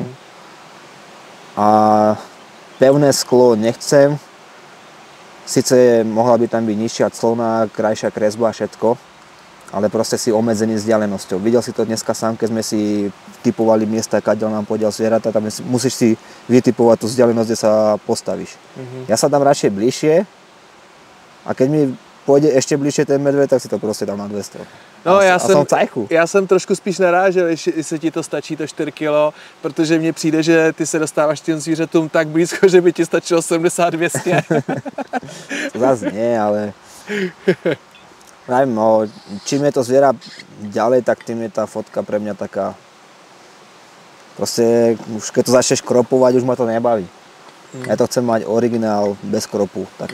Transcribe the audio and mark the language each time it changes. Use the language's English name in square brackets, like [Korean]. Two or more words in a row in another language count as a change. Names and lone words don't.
[Slovak] A pevné sklo nechcem, síce mohla by tam byť nižšia clona, krajšia kresba a všetko, ale proste si obmedzený vzdialenosťou. Videl si to dneska sám, keď sme si typovali miesta, kadiaľ nám podiaľ zvieratá, tam musíš si vytipovať tú vzdialenosť, kde sa postavíš. Ja sa dám radšej bližšie a keď mi pôjde ešte bližšie ten medveď, tak si to proste dám na 200. No, [Czech] já jsem trošku spíš narážel, jestli ti to stačí to 4 kg, protože mně přijde, že ty se dostáváš těm zvířatům tak blízko, že by ti stačilo 70-200. [Slovak] To zase nie, ale... No, čím je to zviera ďalej, tak tým je tá fotka pre mňa taká... Proste, už keď to začneš kropovať, už ma to nebaví. Ja to chcem mať originál bez kropu, také.